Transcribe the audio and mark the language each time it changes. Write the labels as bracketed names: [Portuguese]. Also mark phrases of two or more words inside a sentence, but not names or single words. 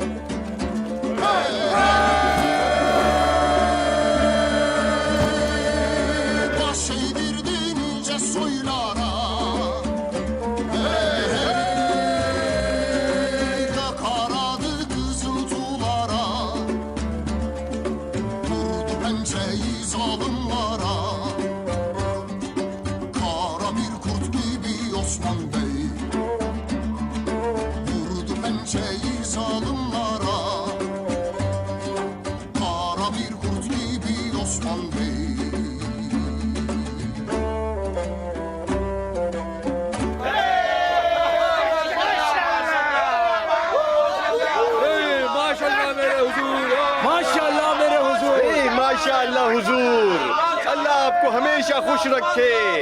[Turkish] Baş eğdirdi nice soylara, karadı kızıltılara, vurdu pençeyi zalimlara, kara bir kurt gibi Osman Bey. Vurdu pençeyi zalimlara, kara bir kurt gibi Osman Bey. [Hindi] माशाल्लाह मेरे हुजूर, माशाल्लाह हुजूर, अल्लाह आपको हमेशा खुश रखे।